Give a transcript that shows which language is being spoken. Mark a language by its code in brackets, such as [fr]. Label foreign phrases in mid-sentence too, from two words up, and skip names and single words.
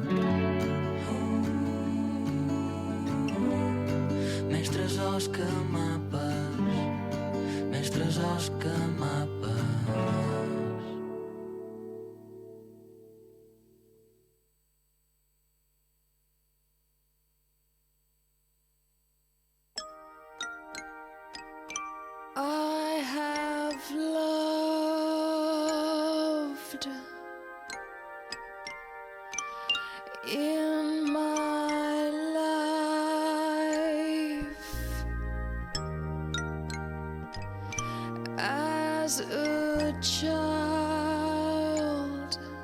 [ca] Més tresors que mapes, més tresors que mapes. [en] I have loved in my life as a child.